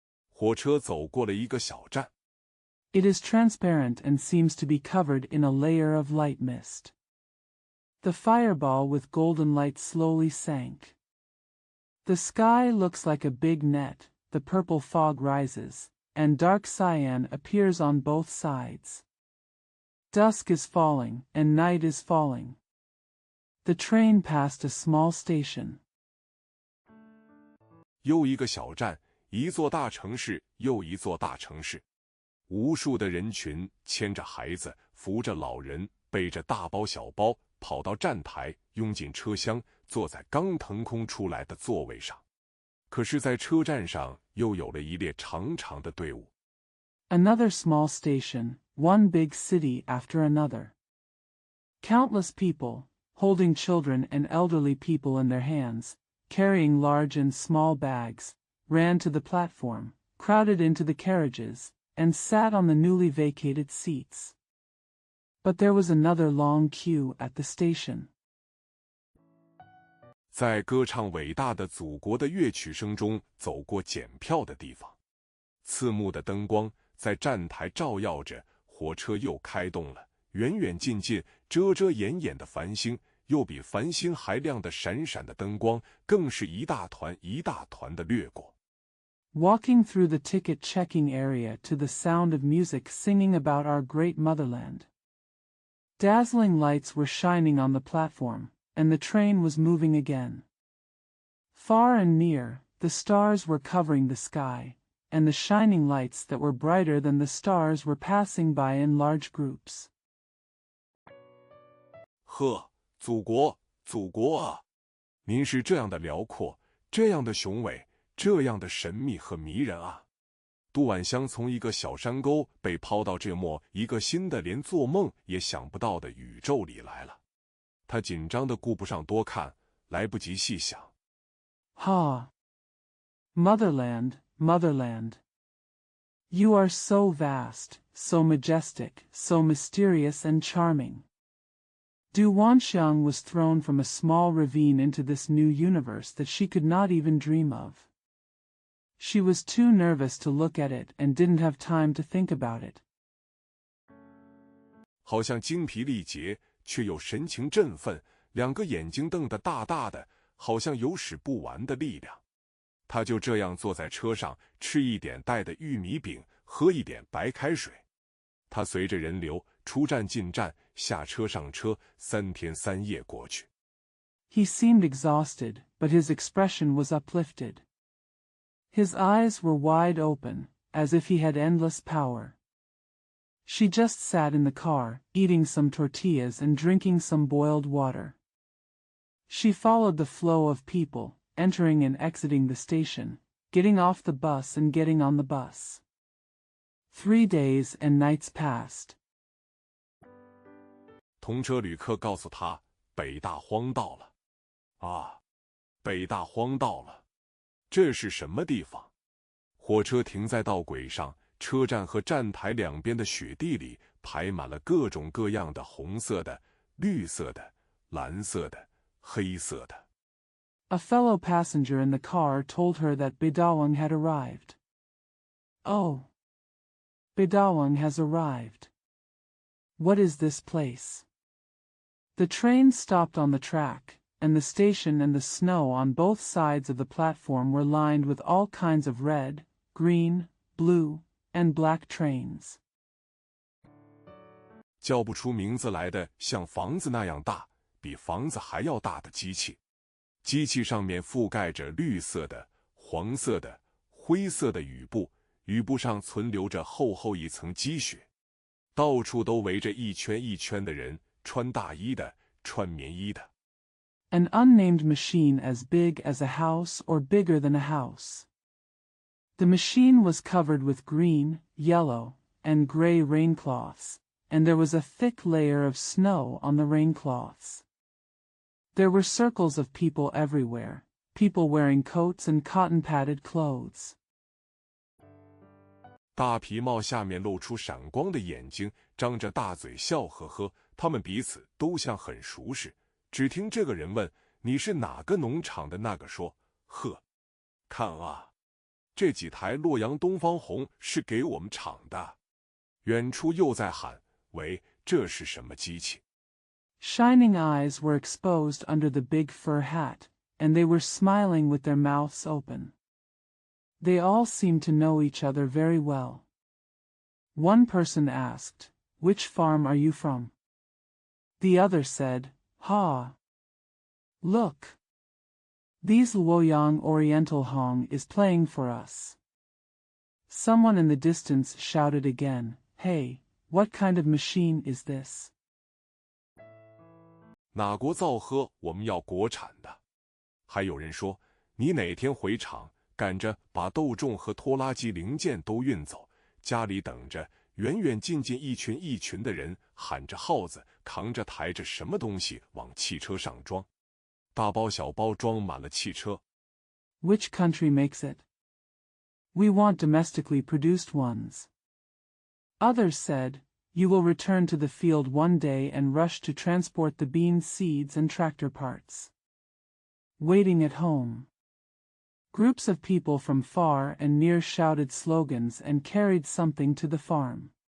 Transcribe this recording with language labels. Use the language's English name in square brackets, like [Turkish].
[Chinese] 火车走过了一个小站。 [English] It is transparent and seems to be covered in a layer of light mist. The fireball with golden light slowly sank. The sky looks like a big net, the purple fog rises, and dark cyan appears on both sides. Dusk is falling, and night is falling. The train passed a small station. [Chinese] 又一个小站，一座大城市，又一座大城市。无数的人群牵着孩子，扶着老人，背着大包小包，跑到站台，拥进车厢，坐在刚腾空出来的座位上。可是在车站上又有了一列长长的队伍。 [English] Another small station, one big city after another. Countless people, holding children and elderly people in their hands, carrying large and small bags, ran to the platform, crowded into the carriages, and sat on the newly vacated seats. But there was another long queue at the station. [Chinese] 在歌唱伟大的祖国的乐曲声中走过检票的地方，刺目的灯光在站台照耀着，火车又开动了。远远近近，遮遮掩掩的繁星，又比繁星还亮的闪闪的灯光，更是一大团一大团的掠过。 [English] Walking through the ticket-checking area to the sound of music singing about our great motherland. Dazzling lights were shining on the platform, and the train was moving again. Far and near, the stars were covering the sky, and the shining lights that were brighter than the stars were passing by in large groups. [Chinese] 呵，祖国，祖国啊！您是这样的辽阔，这样的雄伟，这样的神秘和迷人啊！杜婉香从一个小山沟被抛到这么一个新的连做梦也想不到的宇宙里来了。他紧张的顾不上多看，来不及细想。 [English] Ha! Motherland, motherland. You are so vast, so majestic, so mysterious and charming. Du Wanxiang was thrown from a small ravine into this new universe that she could not even dream of. She was too nervous to look at it and didn't have time to think about it. [Chinese] 好像精疲力竭，却又神情振奋，两个眼睛瞪得大大的，好像有使不完的力量。他就这样坐在车上，吃一点带的玉米饼，喝一点白开水。他随着人流出站进站，下车上车，3天3夜过去。 [English] He seemed exhausted, but his expression was uplifted. His eyes were wide open, as if he had endless power. She just sat in the car, eating some tortillas and drinking some boiled water. She followed the flow of people, entering and exiting the station, getting off the bus and getting on the bus. 3 days and nights passed. [Chinese] 同车旅客告诉他，北大荒到了。啊，北大荒到了。这是什么地方？火车停在道轨上，车站和站台两边的雪地里排满了各种各样的红色的、绿色的、蓝色的、黑色的。 [English] A fellow passenger in the car told her that Bedawang had arrived. Oh, Bedawang has arrived. What is this place? The train stopped on the track, and the station and the snow on both sides of the platform were lined with all kinds of red, green, blue, and black trains. [Chinese] 叫不出名字来的像房子那样大，比房子还要大的机器。机器上面覆盖着绿色的、黄色的、灰色的雨布，雨布上存留着厚厚一层积雪。到处都围着一圈一圈的人，穿大衣的，穿棉衣的。 [English] An unnamed machine as big as a house or bigger than a house. The machine was covered with green, yellow, and gray raincloths, and there was a thick layer of snow on the raincloths. There were circles of people everywhere, people wearing coats and cotton-padded clothes. [Chinese] 大皮帽下面露出闪光的眼睛，张着大嘴笑呵呵，他们彼此都像很熟识。只听这个人问：“你是哪个农场的？”那个说：“呵，看啊，这几台洛阳东方红是给我们厂的。” 远处又在喊：“喂，这是什么机器？” [English] Shining eyes were exposed under the big fur hat, and they were smiling with their mouths open. They all seemed to know each other very well. One person asked, "Which farm are you from?" The other said, "Ha! Look! These Luoyang Oriental Hong is playing for us." Someone in the distance shouted again, "Hey, what kind of machine is this?" [Chinese] 哪国造车我们要国产的。还有人说：“你哪天回厂，赶着把豆种和拖拉机零件都运走，家里等着。”远远近近一群一群的人喊着号子，扛着抬着什么东西往汽车上装，大包小包装满了汽车。 [English] Which country makes it? We want domestically produced ones. Others said, You will return to the field one day and rush to transport the bean seeds and tractor parts. Waiting at home. Groups of people from far and near shouted slogans and carried something to the farm.